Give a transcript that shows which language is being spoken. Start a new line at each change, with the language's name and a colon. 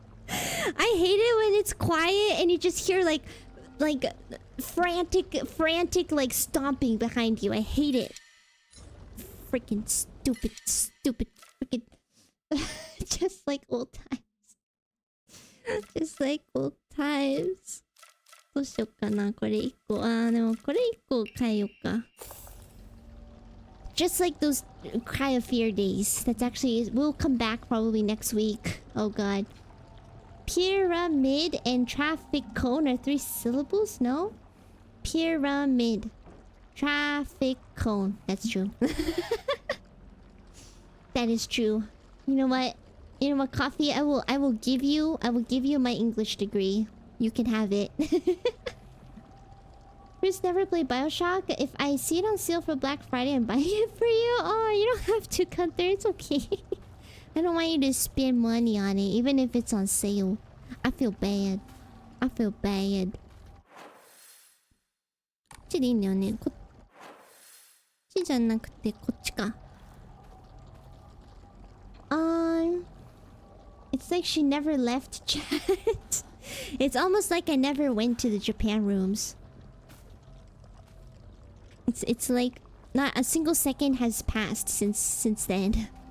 English: I hate it when it's quiet and you just hear like frantic like stomping behind you. I hate it. Freaking stupid freaking just like old times. Just like old times.
Japanese: どうしよっかなこれ1個。でもこれ1個変えようか。
English: Just like those Cry of Fear days. That's actually... We'll come back probably next week. Oh god. Pyramid and traffic cone are 3 syllables? No? Pyramid. Traffic cone. That's true. That is true. You know what? You know what, Coffee? I will give you my English degree. You can have it. Chris never played Bioshock. If I see it on sale for Black Friday, I'm buying it for you. Oh, you don't have to, Gunther. It's okay. I don't want you to spend money on it, even if it's on sale. I feel bad. I feel bad.
Japanese: こっちでいいんだよね。こっちじゃなくて、こっちか。
English: It's like she never left chat. It's almost like I never went to the Japan rooms. It's like not a single second has passed since then.